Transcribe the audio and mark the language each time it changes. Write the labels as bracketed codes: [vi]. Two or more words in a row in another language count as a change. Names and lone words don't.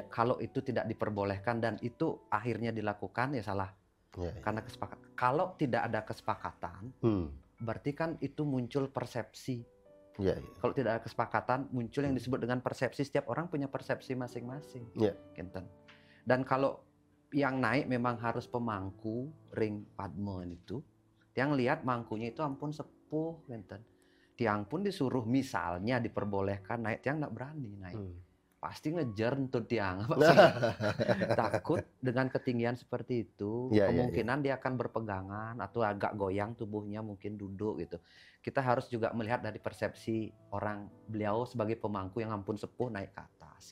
[id] kalau itu tidak diperbolehkan dan itu akhirnya dilakukan ya salah. Ya, ya. Karena kesepakatan. Kalau tidak ada kesepakatan, berarti kan itu muncul persepsi. Ya, ya. Kalau tidak ada kesepakatan, muncul yang disebut dengan persepsi. Setiap orang punya persepsi masing-masing. Ya. Kinten. Dan kalau yang naik memang harus pemangku ring padme itu, yang lihat mangkunya itu [ban] ampun sepuh, [id] kinten. Tiang pun disuruh misalnya diperbolehkan naik, tiang nggak berani naik. Pasti ngejar tuh tiang. Takut dengan ketinggian seperti itu, Ya, kemungkinan dia akan berpegangan atau agak goyang tubuhnya, mungkin duduk gitu. Kita harus juga melihat dari persepsi orang beliau sebagai pemangku yang [ban] ampun sepuh [id] naik ke atas.